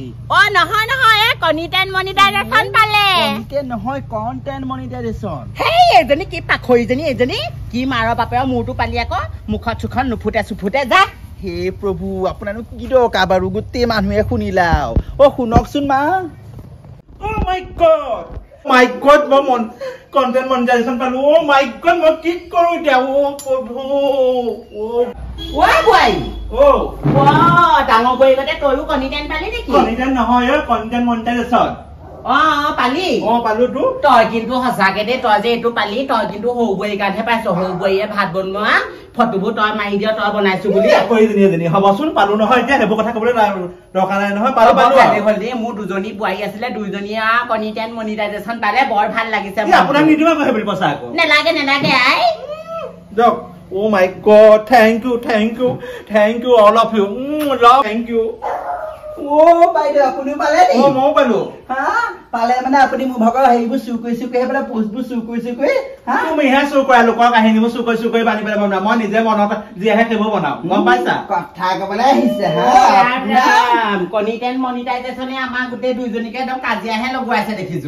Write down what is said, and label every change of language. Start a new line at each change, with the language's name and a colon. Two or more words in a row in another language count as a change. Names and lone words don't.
Assamese: ও নহয় নহয়
English: content monetization
Assamese: পালে কণিতেন নহয়
English: content monetization
Assamese: হেই এজনী কি পাখৰিজনী এজনী কি মাৰ বাপেৰ মূৰটো পালি আকৌ মুখত চুখন নুফুটে চুফুটে যা হে প্ৰভু আপোনালোক কি দৰকাৰ বাৰু গোটেই মানুহে শুনিলাও অ শুনকচোন মা
English: My God,
Assamese: মই
English: content monetization
Assamese: পালো ও
English: my god
Assamese: মই কি কৰো এতিয়া ও প্ৰভু ও বুঢ়াই ও ডাঙৰ বুঢ়ীগতে তয়ো কণিতেন পালি নেকি content নহয়
English: content monetization
Assamese: পালি পালো তো তই কিন্তু সঁচাকে দে তই যে এইটো পালি তই কিন্তু সৰু বুঢ়ীৰ কাৰণেহে পাইছ সৰু বুঢ়ীয়ে ভাত বনোৱা ফটোবোৰ তই মাৰি দিয় তই বনাইছো বুলি এজনী হ'বচোন পালো নহয় এতিয়া সেইবোৰ কথা ক'বলৈ দৰকাৰ নাই নহয় পালো হ'ল দেই মোৰ দুজনী বোৱাৰী আছিলে দুইজনীয়ে
English: content monetization
Assamese: পালে বৰ ভাল লাগিছে আপোনাক নিদিবা কৈছে বুলি পইচা আকৌ নেলাগে আই
English: দিয়ক oh my god thank you all of you love thank you
Assamese: ও বাইদেউ আপুনি পালে নি মই পালো পালে মানে আপুনি মোৰ ভাগৰ হেৰিবোৰ চুৰ কৰি পেলাই পোষ্টবোৰ চুৰ কৰি তুমিহে চুৰ কৰা লোকৰ কাহিনীবোৰ চুৰ কৰি বান্ধি পেলাই বনোৱা মই নিজে মনত যি আহে সেইবোৰ বনাও গম পাইছা কথা ক'বলৈ আহিছে
English: content monetization
Assamese: আমাৰ গোটেই দুইজনীকে একদম কাজিয়াহে লগোৱাইছে দেখিছো